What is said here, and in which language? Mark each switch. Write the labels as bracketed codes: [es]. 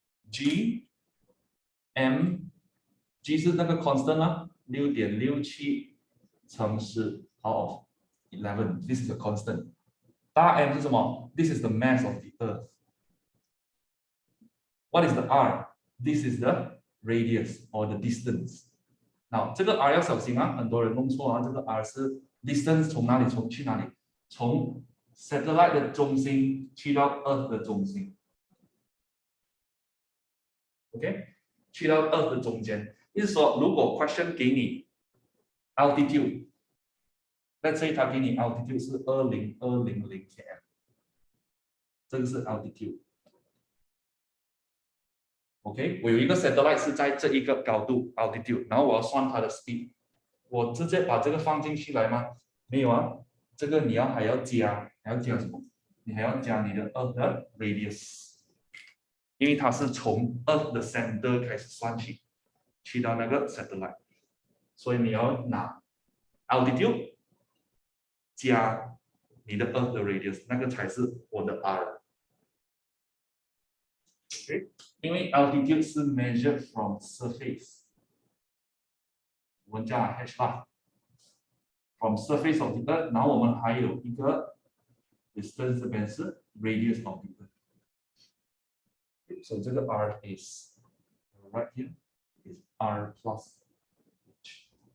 [zh] G 是那个 constant 啊 6.67 乘10 [en] power of 11. This is a constant. [zh] 大 M 是什么？ [en] This is the mass of the Earth. What is the R? This is the radius or the distance. [zh] Now 这个 R 要小心啊，很多人弄错啊。这个 R 是 distance 从哪里去哪里？从 satellite 的中心去到 Earth 的中心。 OK， 去到 Earth 的中间。意思说，如果 question 给你 altitude。 [en] Let's say [zh] 它给你 altitude 是20200 km， 这个是 altitude。OK， 我有一个 satellite 是在这一个高度 altitude， 然后我要算它的 speed， 我直接把这个放进去来吗？没有啊，这个你还要加什么？你还要加你的 Earth 的 radius， 因为它是从 Earth 的 center 开始算起，去到那个 satellite， 所以你要拿 altitude。加你的 Earth 的 radius， 那个才是我的 R。Okay? [en] 因为 altitude 是 measured from surface， [zh] 我们加 h 吧 [en] ，from surface of the Earth， [zh] 然后我们还有一个 [en] distance 这边是 radius of the Earth。Okay, so 这个 R is right here is R plus h。